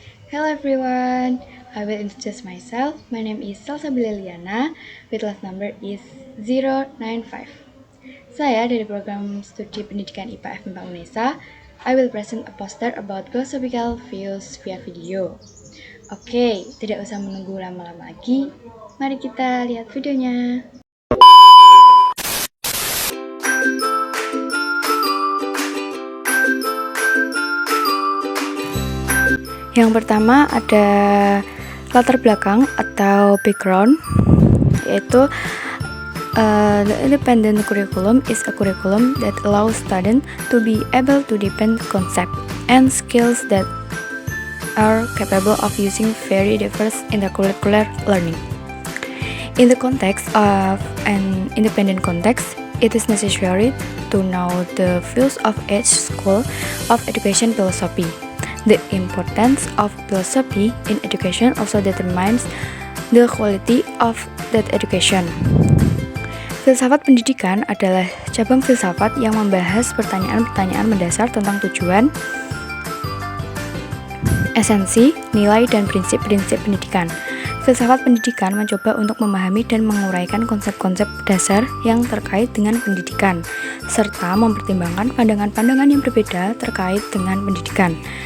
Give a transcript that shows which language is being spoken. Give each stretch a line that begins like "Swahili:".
English: Hello everyone, I will introduce myself. My name is Salsabila Liliana, with last number is 095.
Indonesian: Saya dari program studi pendidikan IPA FMIPA UNESA.
English: I will present a poster about philosophical views via video.
Indonesian: Oke, tidak usah menunggu lama-lama lagi. Mari kita lihat videonya. Yang pertama ada latar belakang atau background, yaitu
English: the independent curriculum is a curriculum that allows students to be able to depend concept and skills that are capable of using very diverse intercurricular learning. In the context of an independent context, it is necessary to know the views of each school of education philosophy. The importance of philosophy in education also determines the quality of that education.
Indonesian: Filsafat pendidikan adalah cabang filsafat yang membahas pertanyaan-pertanyaan mendasar tentang tujuan, esensi, nilai, dan prinsip-prinsip pendidikan. Filsafat pendidikan mencoba untuk memahami dan menguraikan konsep-konsep dasar yang terkait dengan pendidikan, serta mempertimbangkan pandangan-pandangan yang berbeda terkait dengan pendidikan.